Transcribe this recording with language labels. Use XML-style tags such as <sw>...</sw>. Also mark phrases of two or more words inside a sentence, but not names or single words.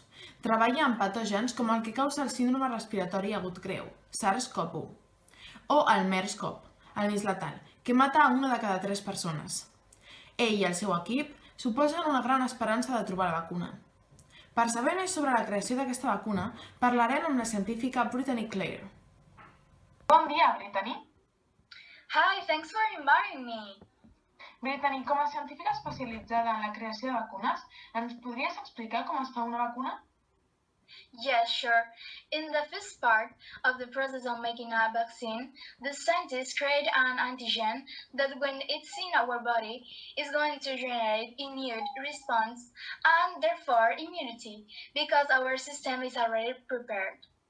<ca>Treballa amb patògens com el que causa el síndrome respiratori agut greu, SARS-CoV-1, o el MERS-CoV, el més letal, que mata a 1 de cada 3 persones. Ell i el seu equip suposen una gran esperança de trobar la vacuna. Per saber més sobre la creació d'aquesta vacuna, parlarem amb la científica Brittany Clare. Bon dia, Brittany.</ca> <en>Hi, thanks for inviting me.</en> <ca>Brittany, com a científica especialitzada en la creació de vacunes, ens podries explicar com es fa una vacuna?</ca> <en>Yes, sure. In the first part of the process of making a vaccine, the scientists create an antigen that when it's in our body is going to generate immune response and therefore immunity because our system is already prepared.</en>